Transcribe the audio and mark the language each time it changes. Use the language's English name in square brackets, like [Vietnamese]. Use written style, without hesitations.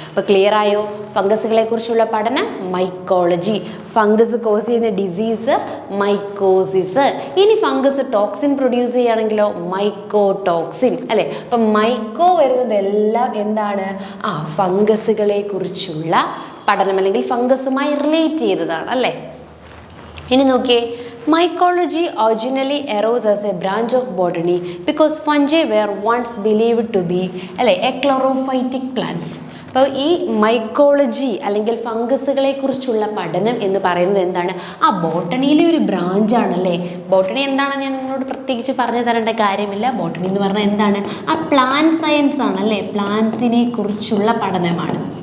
[Malayalam] അപ്പോൾ ക്ലിയർ ആയോ, ഫംഗസുകളെ കുറിച്ചുള്ള പഠനം മൈക്കോളജി, ഫംഗസ് കോസ് ചെയ്യുന്ന ഡിസീസ് മൈക്കോസിസ്. ഇനി ഫംഗസ് ടോക്സിൻ പ്രൊഡ്യൂസ് ചെയ്യുകയാണെങ്കിലോ മൈക്കോടോക്സിൻ അല്ലേ. അപ്പം മൈക്കോ വരുന്നതെല്ലാം എന്താണ്, ഫംഗസുകളെ കുറിച്ചുള്ള പഠനം അല്ലെങ്കിൽ ഫംഗസുമായി റിലേറ്റ് ചെയ്തതാണ് അല്ലേ. [English] ഇനി നോക്കിയേ, mycology originally arose as a branch of botany because fungi were once believed to be അല്ലേ achlorophytic plants. [Malayalam] അപ്പോൾ ഈ മൈക്കോളജി അല്ലെങ്കിൽ ഫംഗസുകളെ കുറിച്ചുള്ള പഠനം എന്ന് പറയുന്നത് എന്താണ്, ബോട്ടണിയിലെ ഒരു ബ്രാഞ്ചാണല്ലേ. ബോട്ടണി എന്താണെന്ന് ഞാൻ നിങ്ങളോട് പ്രത്യേകിച്ച് പറഞ്ഞു തരേണ്ട കാര്യമില്ല. ബോട്ടണി എന്ന് പറഞ്ഞാൽ എന്താണ്, പ്ലാന്റ് സയൻസ് ആണല്ലേ, പ്ലാന്റ്സിനെ കുറിച്ചുള്ള പഠനമാണ്.